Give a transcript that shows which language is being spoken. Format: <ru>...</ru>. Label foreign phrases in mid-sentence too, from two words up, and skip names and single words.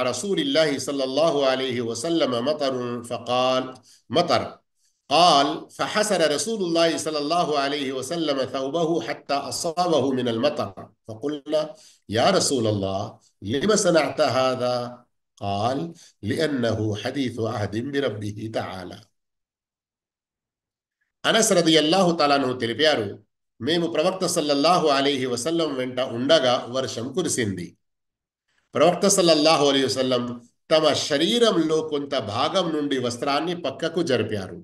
<ar>رسول الله صلى الله عليه وسلم مطر، فقال مطر، قال فحسر رسول الله صلى الله عليه وسلم ثوبه حتى أصابه من المطر، فقلنا يا رسول الله لم صنعت هذا؟ قال لأنه حديث عهد بربه تعالى.</ar> <te>అనస్</te> <ar>رضي الله تعالى عنه</ar> <te>తెలిపారు, మేము ప్రవక్త</te> <ar>صلى الله عليه وسلم</ar> <te>వెంట ఉండగా వర్షం కురిసింది. ప్రవక్త</te> <ar>صلى الله عليه وسلم</ar> <te>తమ శరీరంలో కొంత భాగం నుండి వస్త్రాన్ని పక్కకు జరిపారు.</te>